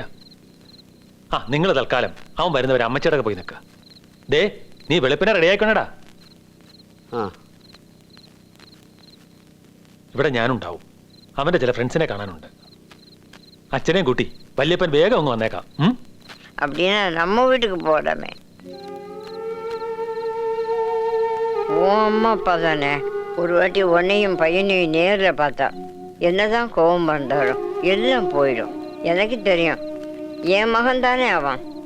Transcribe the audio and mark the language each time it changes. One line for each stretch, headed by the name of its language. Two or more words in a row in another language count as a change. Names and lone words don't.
Malayalam: ആ, നിങ്ങൾ തൽക്കാലം അവൻ വരുന്നവരെ അമ്മച്ചടക്ക് പോയി നിൽക്കുക. ദേ, നീ വെളുപ്പിനെ റെഡിയായിക്കൊണ്ടടാ. ആ, ഇവിടെ ഞാനുണ്ടാവും. അവൻ്റെ ചില ഫ്രണ്ട്സിനെ കാണാനുണ്ട്. അച്ഛനെയും കൂട്ടി വല്യപ്പൻ വേഗം ഒന്ന് വന്നേക്കാം.
Tamil: அப்படின்னா நம்ம வீட்டுக்கு போடாமே. உன் அம்மா அப்பா தானே. ஒரு வாட்டி உன்னையும் பையனையும் நேரில் பார்த்தா என்னதான் கோபம் வந்தாலும் எல்லாம் போயிடும். எனக்கு தெரியும், என் மகன் தானே அவன்.